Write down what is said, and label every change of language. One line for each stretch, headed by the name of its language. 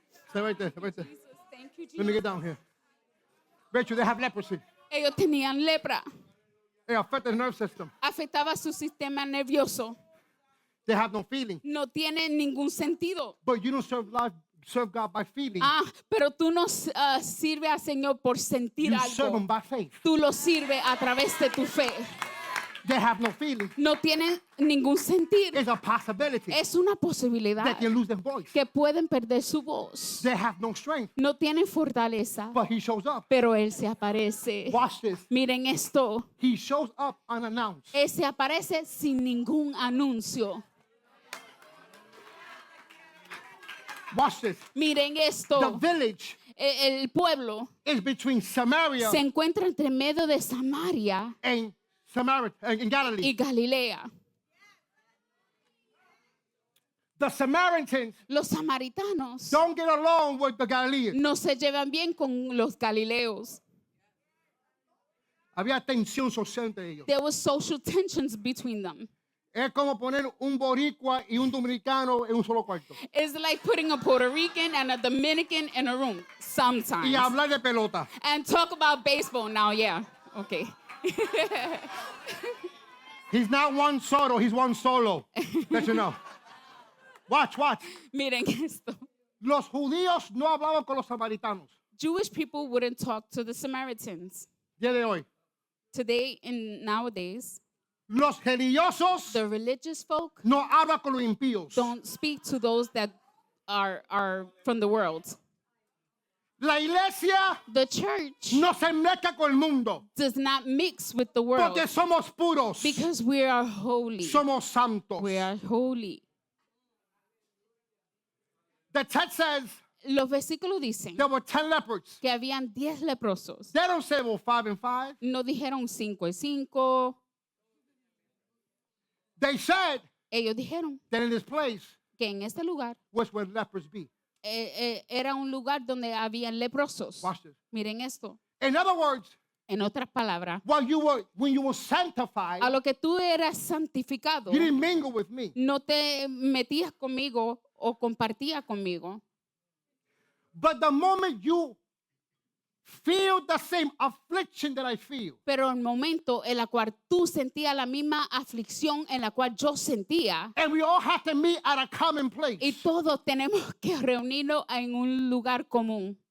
English: Stay right there, stay right there. Jesus, thank you, Let me Jesus. get down here. Rachel, they have leprosy.
Spanish: Ellos tenían lepra.
English: It affects the nerve system.
Spanish: Afectaba su sistema nervioso.
English: They have no feeling.
Spanish: No tiene ningún sentido.
English: But you don't serve God by feeling.
Spanish: Pero tú no sirves al Señor por sentir
English: You serve Him
Spanish: algo.
English: by faith.
Spanish: Tú lo sirves a través de tu fe.
English: They have no feeling.
Spanish: No tienen ningún sentir.
English: It's a possibility
Spanish: Es una posibilidad
English: that they lose their voice.
Spanish: que pueden perder su voz.
English: They have no strength.
Spanish: No tienen fortaleza,
English: But He shows up.
Spanish: pero Él se aparece.
English: Watch this.
Spanish: Miren esto.
English: He shows up unannounced.
Spanish: Él se aparece sin ningún anuncio.
English: Watch this.
Spanish: Miren
English: The
Spanish: esto.
English: village
Spanish: El pueblo
English: is between Samaria
Spanish: se encuentra entre medio de Samaria
English: and in
Spanish: y
English: Galilee.
Spanish: Galilea.
English: The Samaritans
Spanish: Los samaritanos
English: don't get along with the Galileans.
Spanish: no se llevan bien con los galileos. Había tensión social entre ellos.
English: There was social tensions between them.
Spanish: Es como poner un boricua y un dominicano en un solo cuarto.
English: It's like putting a Puerto Rican and a Dominican in a room sometimes.
Spanish: Y hablar de pelota.
English: And talk about baseball now, yeah. Okay. He's not one Soto, he's one solo. Let you know. Watch.
Spanish: Miren esto. Los judíos no hablaban con los samaritanos.
English: Jewish people wouldn't talk to the Samaritans.
Spanish: Día de hoy.
English: Today and nowadays,
Spanish: Los religiosos
English: the religious folk
Spanish: no hablan con los impíos.
English: don't speak to those that are from the world.
Spanish: La iglesia
English: The church
Spanish: no se mezcla con el mundo
English: does not mix with the world
Spanish: porque somos puros,
English: because we are holy.
Spanish: somos santos.
English: We are holy. The text says
Spanish: Los versículos dicen
English: there were 10 leopards.
Spanish: que habían 10 leprosos.
English: They don't say, well, 5 and 5.
Spanish: No dijeron 5 y 5.
English: They said
Spanish: Ellos dijeron
English: that in this place
Spanish: que en este lugar
English: was where lepers be.
Spanish: era un lugar donde habían leprosos.
English: Watch this.
Spanish: Miren esto.
English: In other words,
Spanish: En otras palabras,
English: when you were sanctified,
Spanish: a lo que tú eras santificado,
English: you didn't mingle with me.
Spanish: no te metías conmigo o compartías conmigo.
English: But the moment you feel the same affliction that I feel,
Spanish: Pero el momento en la cual tú sentías la misma aflicción en la cual yo sentía,
English: and we all have to meet at a common place,
Spanish: y todos tenemos que reunirnos en un lugar común,